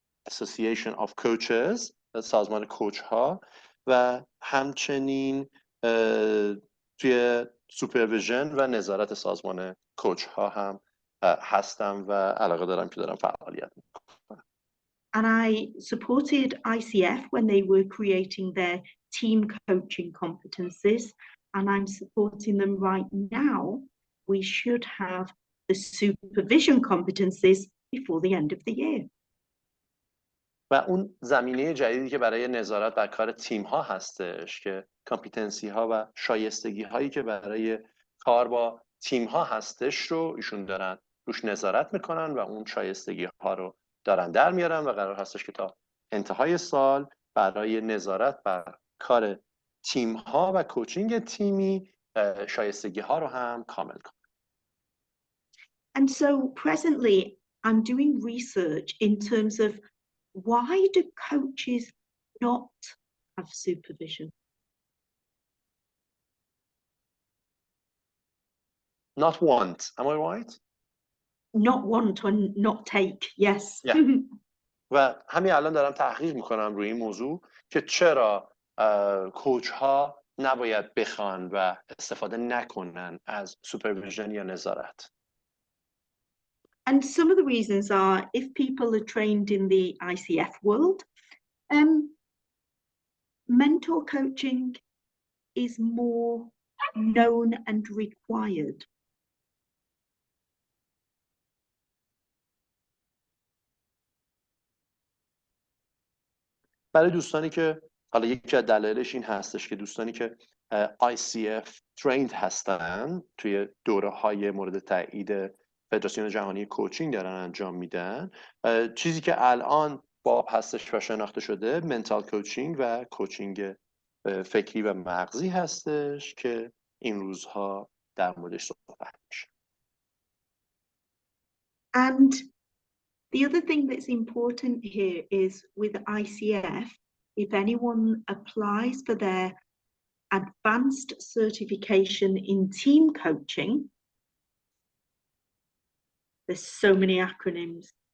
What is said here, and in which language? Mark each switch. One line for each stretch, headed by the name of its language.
Persian: Association of Coaches سازمان کوچ ها و همچنین توی سوپرویژن و نظارت سازمان کوچ ها هم هستم و علاقه دارم که دارم فعالیت میکنم.
English: And I supported ICF when they were creating their team coaching competencies, and I'm supporting them right now. We should have the supervision competencies before the end of the year.
Persian: و اون زمینه جدیدی که برای نظارت بر کار تیم ها هستش که کامپیتنسی ها و شایستگی هایی که برای کار با تیم ها هستش رو ایشون دارن روش نظارت میکنن و اون شایستگی ها رو دارن در میارن و قرار هستش که تا انتهای سال برای نظارت بر کار تیم ها و کوچینگ تیمی شایستگی ها رو هم کامل کنن.
English: And so presently I'm doing research in terms of why do coaches not have supervision? Not want, am I right? Not want or not take, yes. Yeah.
Persian: و همین الان دارم تحقیق میکنم روی این موضوع که چرا کوچ ها نباید بخوان و استفاده نکنن از سوپرویژن یا نظارت.
English: And some of the reasons are if people are trained in the ICF world, mentor coaching is more known and required.
Persian: برای دوستانی که حالا یکی از دلایلش این هستش که دوستانی که ICF trained هستن توی دوره‌های مورد تایید فدراسیون جهانی کوچینگ دارن انجام میدن، چیزی که الان باب هستش و شناخته شده منتال کوچینگ و کوچینگ فکری و مغزی هستش که این روزها در موردش صحبت میشه.
English: And the other thing that's important here is with ICF, if anyone applies for their advanced certification in team coaching, there's so many acronyms.